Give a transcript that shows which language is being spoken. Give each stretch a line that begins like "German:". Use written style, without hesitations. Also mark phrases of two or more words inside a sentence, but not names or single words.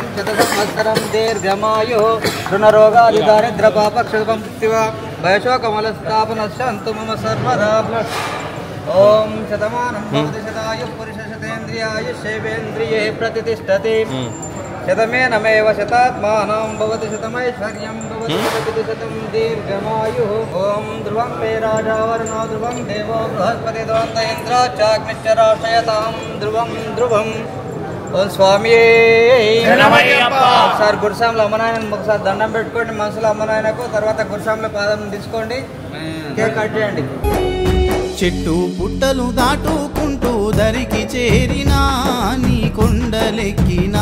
Sanskrit: शतसंवत्सरं दीर्घमायुः ऋणरोगादिदारिद्र्यपापक्षुभं मृत्युवा वयशोकमलस्तापनश्यन्तु मम सर्वदा ओम शतमानं भवति शतायुः पुरुषशतेन्द्रियायुष्येवेन्द्रिये प्रतिष्ठति शतमेनमेव शतात्मानं भवति शतमैश्वर्यं भवति शतशतं दीर्घमायुः ओम ध्रुवं मे राजा वरुणो ध्रुवं देवो बृहस्पति ध्रुवं इंद्रो चाग्निश्च राशयतां ध्रुवं ध्रुवं
Telugu: ఓం స్వామి ఒకసారి గురుస్వామిలో అమ్మనాయన ఒకసారి దండం పెట్టుకోండి మనసులో అమ్మనాయనకు తర్వాత గురుస్వామిలో పాదం తీసుకోండి కేక్ కట్ చేయండి చెట్టు పుట్టలు దాటుకుంటూ దరికి చేరినా నీ కొండలెక్కినా